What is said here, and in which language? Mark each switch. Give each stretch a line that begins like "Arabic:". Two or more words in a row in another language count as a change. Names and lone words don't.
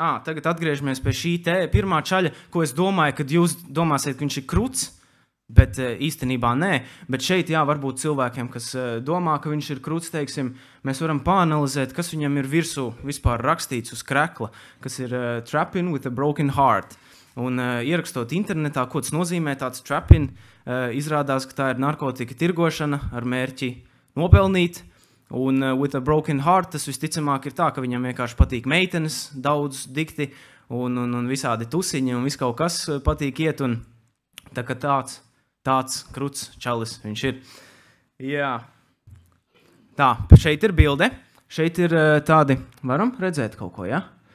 Latvian: Tagad atgriežamies pie šī te pirmā čaļa, ko es domāju, kad jūs domāsiet, ka viņš ir kruts, bet īstenībā nē. Bet šeit, varbūt cilvēkiem, kas domā, ka viņš ir kruts, teiksim, mēs varam pāanalizēt, kas viņam ir virsū vispār rakstīts uz krekla, kas ir
English: trapping with a broken heart.
Latvian: Un ierakstot internetā, ko tas nozīmē tāds trapping, izrādās, ka tā ir narkotika tirgošana ar mērķi nopelnīt. Un
English: with a broken heart
Latvian: tas visticamāk ir tā, ka viņam vienkārši patīk meitenes, daudz dikti un visādi tusiņi un viss kaut kas patīk iet. Un tā kā tāds kruts čalis viņš ir. Jā. Tā, šeit ir bilde. Šeit ir tādi, varam redzēt kaut ko, ja?